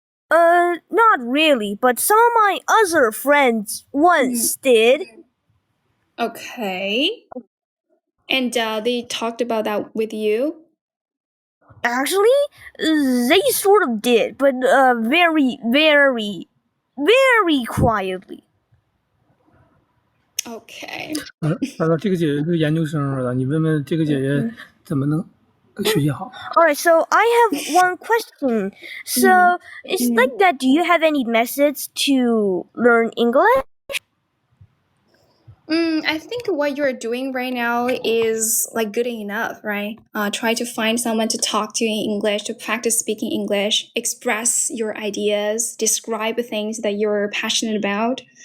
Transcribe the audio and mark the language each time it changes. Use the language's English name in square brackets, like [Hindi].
[English] Not really, but some of my other friends once did. Okay. And they talked about that with you? Actually, they sort of did, but very, very, very quietly. Okay. [Chinese] 他说这个姐姐是研究生了，你问问这个姐姐怎么能学习好。 [English] Alright, so I have one question. So it's like that. Do you have any methods to learn English? I think what you're doing right now is like good enough, right? Try to find someone to talk to in English, to practice speaking English, express your ideas, describe things that you're passionate about.